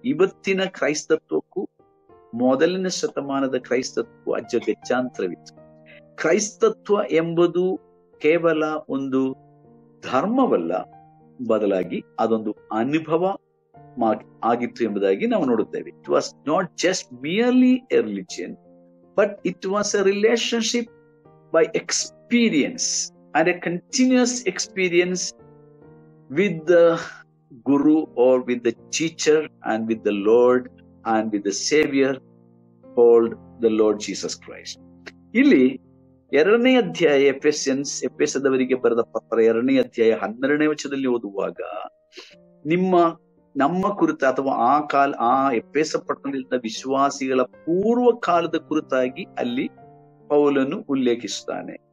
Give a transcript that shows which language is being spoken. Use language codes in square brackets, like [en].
[kn] ಇವತ್ತಿನ ಕ್ರೈಸ್ತತ್ವಕ್ಕೂ ಮೊದಲನೇ ಶತಮಾನದ ಕ್ರೈಸ್ತತ್ವ ಅಜ್ಜಗಜ್ಜಾಂತರವಿತ್ತು. ಕ್ರೈಸ್ತತ್ವ ಎಂಬುದು ಕೇವಲ ಒಂದು ಧರ್ಮವಲ್ಲ, ಬದಲಾಗಿ ಅದೊಂದು ಅನುಭವ ಆಗಿತ್ತು ಎಂಬುದಾಗಿ ನಾವು ನೋಡುತ್ತೇವೆ. [en] It was not just merely a religion, but it was a relationship by experience and a continuous experience with the guru or with the teacher and with the Lord and with the Savior called the Lord Jesus Christ. [kn] ಇಲ್ಲಿ 2ನೇ ಅಧ್ಯಾಯ ಎಫೆಸದವರಿಗೆ ಬರೆದ ಪತ್ರ 2ನೇ ಅಧ್ಯಾಯ 12ನೇ ವಚನದಲ್ಲಿ ಓದುವಾಗ ನಮ್ಮ ಕುರಿತ ಅಥವಾ ಆ ಎಫೆಸ ಪಟ್ಟಣದ ವಿಶ್ವಾಸಿಗಳ ಪೂರ್ವ ಕಾಲದ ಕುರಿತಾಗಿ ಅಲ್ಲಿ ಪೌಲನು ಉಲ್ಲೇಖಿಸುತ್ತಾನೆ.